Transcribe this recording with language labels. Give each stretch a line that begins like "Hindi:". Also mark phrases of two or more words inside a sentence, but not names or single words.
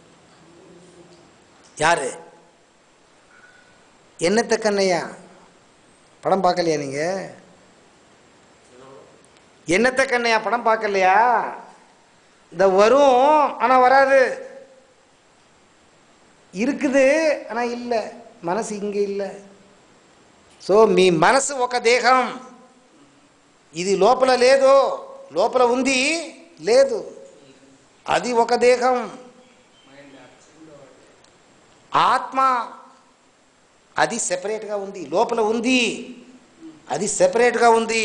Tamil: யாரு? என்னத்த கண்ணையா? படம் பார்க்கலையா நீங்க? என்னத்த கண்ணையா படம் பார்க்கலையா? இந்த வரும் ஆனா வராது, இருக்குது ஆனா இல்ல.
Telugu: మనసు ఇంక இல்ல. సో మీ మనసు ఒక దేహం, ఇది లోపల లేదు, లోపల ఉంది లేదు, అది ఒక దేహం. ఆత్మ అది సెపరేట్గా ఉంది, లోపల ఉంది, అది సెపరేట్గా ఉంది.